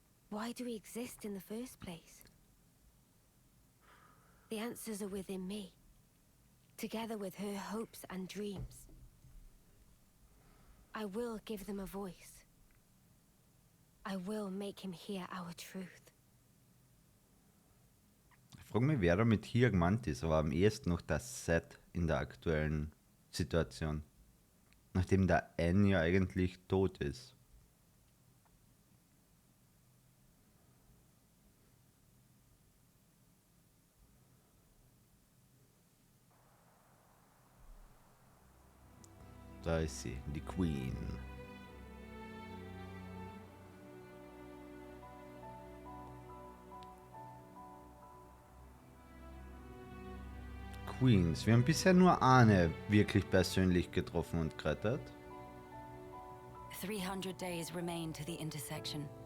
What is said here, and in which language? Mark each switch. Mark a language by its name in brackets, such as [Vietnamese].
[English] Why do we exist in the first place? The answers are within me, together with her hopes and dreams. I will give them a voice. I will make him hear our truth. [German] Ich frage mich, wer damit hier gemeint ist, aber am ehesten noch das Set in der aktuellen Situation. Nachdem der N ja eigentlich tot ist. Da ist sie, die Queen. Queens. Wir haben bisher nur eine wirklich persönlich getroffen und gerettet. [English] 300 days remain to the intersection.